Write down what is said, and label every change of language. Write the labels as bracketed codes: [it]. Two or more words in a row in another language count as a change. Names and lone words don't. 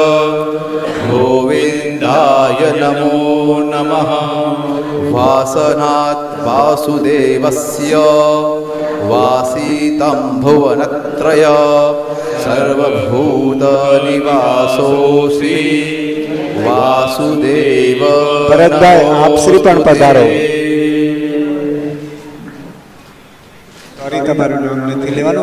[sa] गोविन्दाय नमो नमः वासनात् वासुदेवस्य वासीतं भुवनत्रय सर्वभूतनिवासोऽसि वासुदेव [gu] ભરતભાઈ આપ શ્રી પણ પધારો. સોરી તમારું નામ નથી લેવાનું.